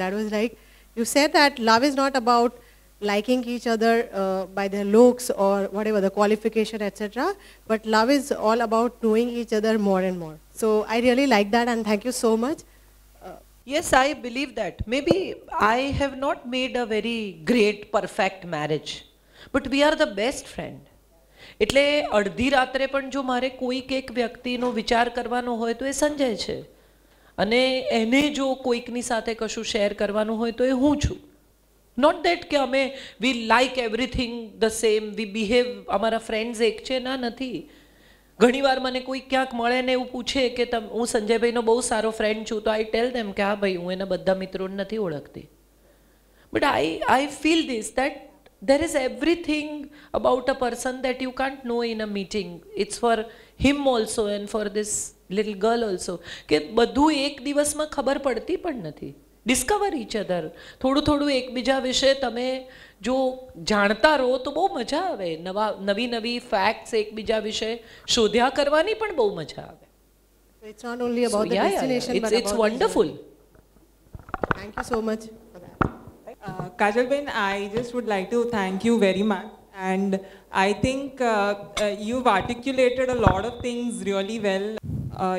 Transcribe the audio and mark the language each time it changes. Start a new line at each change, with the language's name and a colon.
English: That was like, you said that love is not about liking each other by their looks or whatever, the qualification, etc. But love is all about knowing each other more and more. So I really like that, and thank you so much. Yes, I believe that. Maybe I have not made a very great, perfect marriage. But we are the best friend.
Gujarati: એટલે અડધી રાત્રે પણ જો મારે કોઈક એક વ્યક્તિનો વિચાર કરવાનો હોય તો એ સંજય છે, અને એને જો કોઈકની સાથે કશું શેર કરવાનું હોય તો એ હું છું.
English: not that કે અમે we like everything the same, we behave,
Gujarati: અમારા ફ્રેન્ડ્સ એક છે, ના નથી. ઘણીવાર મને કોઈ ક્યાંક મળે ને એવું પૂછે કે હું સંજયભાઈનો બહુ સારો ફ્રેન્ડ છું, તો
English: I tell them
Gujarati: કે હા ભાઈ, હું એના બધા મિત્રોને નથી ઓળખતી.
English: But I feel this, that there is everything about a person that you can't know in a meeting. It's for him also and for this little girl also.
Gujarati: કે બધું એક દિવસમાં ખબર પડતી પણ નથી.
English: Discover each other.
Gujarati: થોડું થોડું એકબીજા વિશે તમે જો જાણતા રહો તો બહુ મજા આવે. નવી ફેક્ટ્સ એકબીજા વિશે શોધ્યા કરવાની પણ બહુ મજા આવે.
English: It's not only about the destination, but it's wonderful. Thank you so much for that. Kajalben, I just would like to thank you very much, and I think you've articulated a lot of things really well.